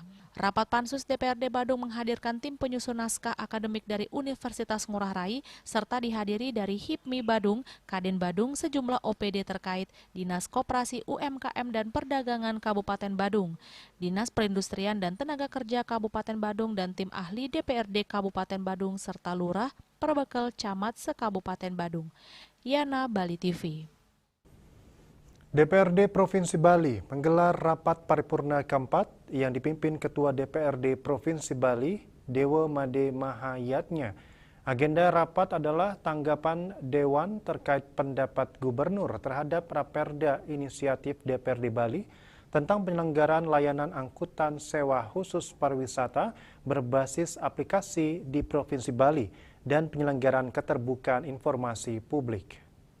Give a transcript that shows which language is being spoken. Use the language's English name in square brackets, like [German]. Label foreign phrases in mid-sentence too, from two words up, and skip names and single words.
[Indonesian] Rapat Pansus DPRD Badung menghadirkan tim penyusun naskah akademik dari Universitas Ngurah Rai, serta dihadiri dari HIPMI Badung, Kadin Badung, sejumlah OPD terkait, Dinas Koperasi UMKM dan Perdagangan Kabupaten Badung, Dinas Perindustrian dan Tenaga Kerja Kabupaten Badung, dan tim ahli DPRD Kabupaten Badung, serta Lurah, Perbekel, Camat se-Kabupaten Badung. Yana, Bali TV. DPRD Provinsi Bali menggelar rapat paripurna keempat yang dipimpin Ketua DPRD Provinsi Bali, Dewa Made Mahayatnya. Agenda rapat adalah tanggapan Dewan terkait pendapat Gubernur terhadap Raperda Inisiatif DPRD Bali tentang penyelenggaraan layanan angkutan sewa khusus pariwisata berbasis aplikasi di Provinsi Bali dan penyelenggaraan keterbukaan informasi publik.